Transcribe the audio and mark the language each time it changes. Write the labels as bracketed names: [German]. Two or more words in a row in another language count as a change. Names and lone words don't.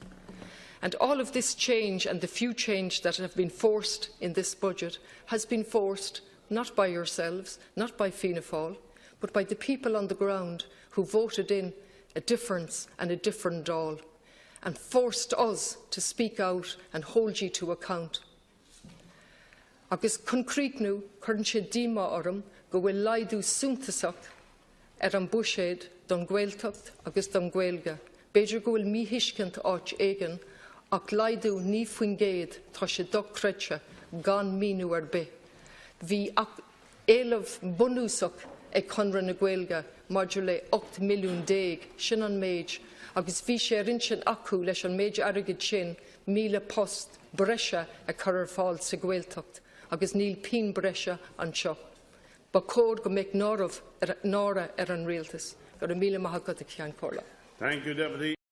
[English] And all of this change and the few change that have been forced in this budget has been forced not by yourselves, not by Fianna Fáil, but by the people on the ground who voted in a difference and a different Dáil, and forced us to speak out and hold you to account. [Irish] Agus concretnú chuireann sé díma orm go bhfuil laidú suntasach an buiséad don Gaeltacht agus don Gaelga. Beidir go bhfuil míhuiscint áit éigean ach laidú ní faoin géad tá sé docreite gan míniú ar bith. Bhí éileamh bunúsach ag conradh na Gaelga maidir le 8 milliún déag sin an méid, agus bhí sé rinsean acu leis an méid airgid sin 1000 post breise a chur ar fáil sa Gaeltacht, agus níl pin breise anseo. Ba cód go méid nára ar an rialtas, gur 1000 maithagad a ceann cóla. [English] Thank you, Deputy.